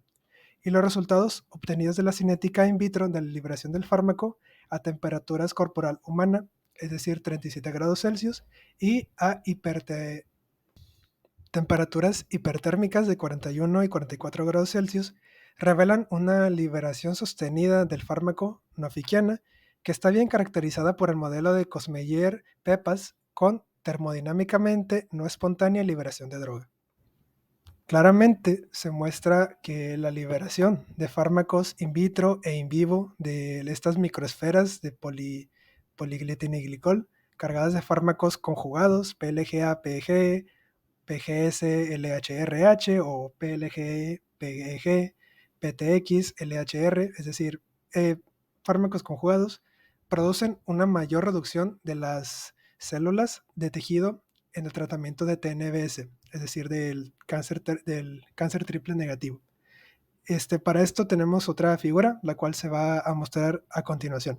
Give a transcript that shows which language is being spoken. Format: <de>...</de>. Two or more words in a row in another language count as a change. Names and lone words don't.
<es>Y los resultados obtenidos de la cinética in vitro de la liberación del fármaco a temperaturas corporal humana, es decir, 37 grados Celsius, y a temperaturas hipertérmicas de 41 y 44 grados Celsius, revelan una liberación sostenida del fármaco nofiquiana que está bien caracterizada por el modelo de Cosmeyer-Pepas con termodinámicamente no espontánea liberación de droga. Claramente se muestra que la liberación de fármacos in vitro e in vivo de estas microesferas de poliglitiniglicol cargadas de fármacos conjugados PLGA-PEG, PGS-LHRH o PLG-PEG, PTX-LHR, es decir, fármacos conjugados, producen una mayor reducción de las células de tejido en el tratamiento de TNBS, es decir, del cáncer triple negativo. Para esto tenemos otra figura, la cual se va a mostrar a continuación.</es>